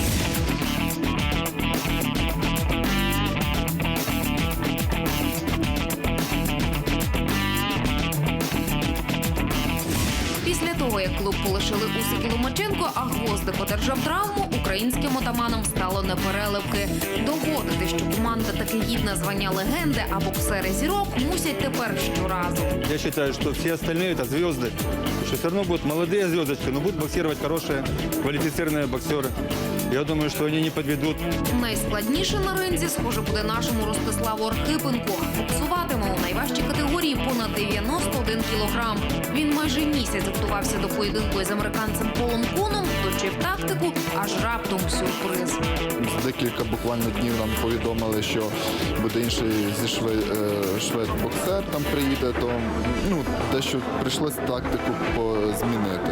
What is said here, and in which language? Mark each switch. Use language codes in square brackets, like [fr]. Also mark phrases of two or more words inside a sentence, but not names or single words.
[uk] Після того, як клуб полишили Усик і Ломаченко, а Гвоздик одержав травму, українським отаманам стало непереливки. Доводити, що команда таки гідна звання легенди, а боксери зірок мусять тепер щоразу. [ru] Я считаю, что все остальные это звезды. Что все равно будут молодые звездочки, но будут боксировать хорошие, квалифицированные боксеры. Я думаю, что они не подведут. [uk] Найскладніше на ринзі, схоже, буде нашому Ростиславу Архипенку. Боксуватиме у найважчій категорії понад 91 кілограм. Він майже місяць готувався до поєдинку із американцем Полом Куном, точив тактику, аж раптом сюрприз. За декілька буквально днів нам повідомили, що буде інший зі швед-боксер там приїде, то дещо прийшлося тактику змінити.